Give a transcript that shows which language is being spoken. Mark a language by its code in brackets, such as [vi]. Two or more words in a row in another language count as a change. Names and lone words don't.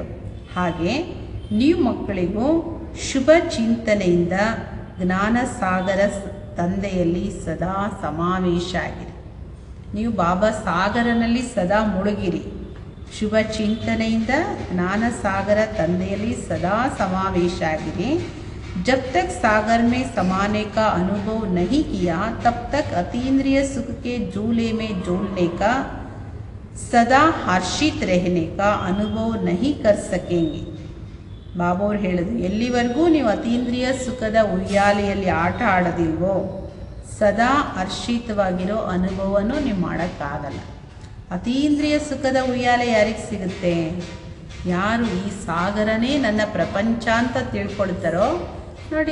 [kn] ಹಾಗೆ ನೀವು ಮಕ್ಕಳಿಗೂ ಶುಭ ಚಿಂತನೆಯಿಂದ ಜ್ಞಾನ ಸಾಗರ ತಂದೆಯಲ್ಲಿ ಸದಾ ಸಮಾವೇಶ ಆಗಿರಿ. ನೀವು ಬಾಬಾ ಸಾಗರನಲ್ಲಿ ಸದಾ ಮುಳುಗಿರಿ. ಶುಭ ಚಿಂತನೆಯಿಂದ ಜ್ಞಾನ ಸಾಗರ ತಂದೆಯಲ್ಲಿ ಸದಾ समावेश ಆಗಿರಿ. [hi] जब तक सागर में समाने का अनुभव नहीं किया तब तक अतीन्द्रिय सुख के झूले में झूलने का सदा हर्षित रहने का अनुभव नहीं कर सकेंगे. [kn] ಬಾಬೋರು ಹೇಳಿದ್ರು, ಎಲ್ಲಿವರೆಗೂ ನೀವು ಅತೀಂದ್ರಿಯ ಸುಖದ ಉಯ್ಯಾಲೆಯಲ್ಲಿ ಆಟ ಆಡೋದಿಲ್ವೋ ಸದಾ ಹರ್ಷಿತವಾಗಿರೋ ಅನುಭವನೂ ನೀವು ಮಾಡೋಕ್ಕಾಗಲ್ಲ. ಅತೀಂದ್ರಿಯ ಸುಖದ ಉಯ್ಯಾಲೆ ಯಾರಿಗೆ ಸಿಗುತ್ತೆ? ಯಾರು ಈ ಸಾಗರನೇ ನನ್ನ ಪ್ರಪಂಚ ಅಂತ ತಿಳ್ಕೊಳ್ತಾರೋ ನೋಡಿ.